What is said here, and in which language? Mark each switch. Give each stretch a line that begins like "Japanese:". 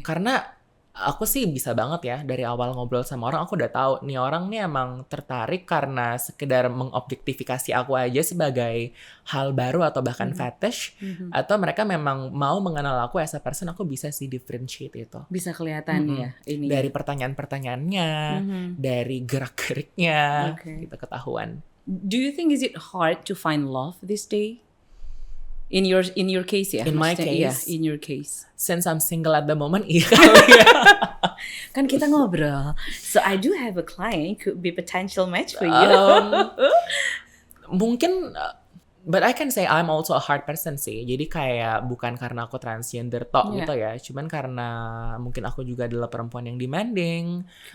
Indonesian: Karena aku sih bisa banget ya, dari awal ngobrol sama orang aku udah tahu nih orang nih emang tertarik karena sekedar mengobjektifikasi aku aja sebagai hal baru atau bahkan fetish, atau mereka memang mau mengenal aku
English: as a person.
Indonesian: Aku bisa sih differentiate itu. Bisa kelihatan ya ini. Dari pertanyaan-pertanyaannya, dari gerak-geriknya, gitu ketahuan.
English: Do you think is it hard to find love this day? In your case ya? In my
Indonesian: Maksudnya,
English: case? Yeah, in your case. Since I'm single at the moment,
Indonesian: iya kali ya. Kan kita ngobrol.
English: So I do have a client could be potential match for you.
Indonesian: Mungkin,
English: but I can say I'm also a hard person sih.
Indonesian: Jadi kayak bukan karena aku transgender tok gitu ya. Cuman karena mungkin aku juga adalah perempuan yang demanding.